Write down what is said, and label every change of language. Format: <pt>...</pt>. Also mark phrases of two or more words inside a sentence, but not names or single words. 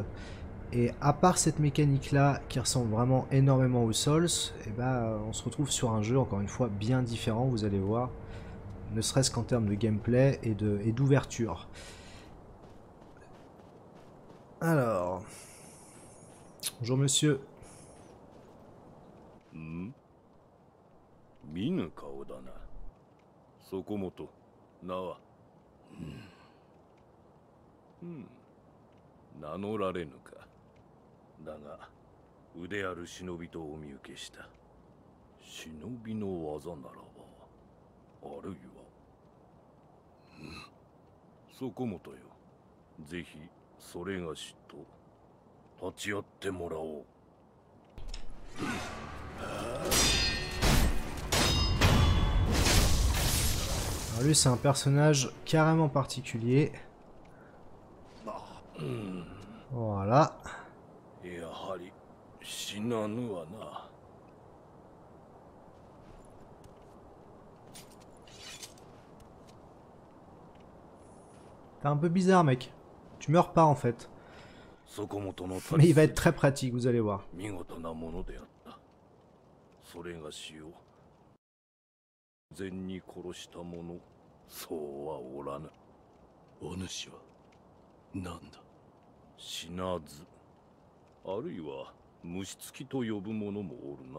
<fr>Et à part cette mécanique là qui ressemble vraiment énormément aux Souls, on se retrouve sur un jeu encore une fois bien différent, vous allez voir, ne serait-ce qu'en termes de gameplay et d'ouverture. Alors, bonjour monsieur.</fr> <ja>見ぬ顔だな。そこもと名は。名乗られぬか。だが腕ある忍びとお見受けした。忍びの技ならば、あるいは。そこもとよ。ぜひそれがしと立ち会ってもらおう。</ja> <fr>Alors lui c'est un personnage carrément particulier. Voilà. T'es un peu bizarre mec. Tu meurs pas en fait. Mais il va être très pratique, vous allez voir.</fr> <ja>それがしを善に殺した者、そうはおらぬ。お主は何だ。死なず、あるいは虫つきと呼ぶ者もおるな。</ja>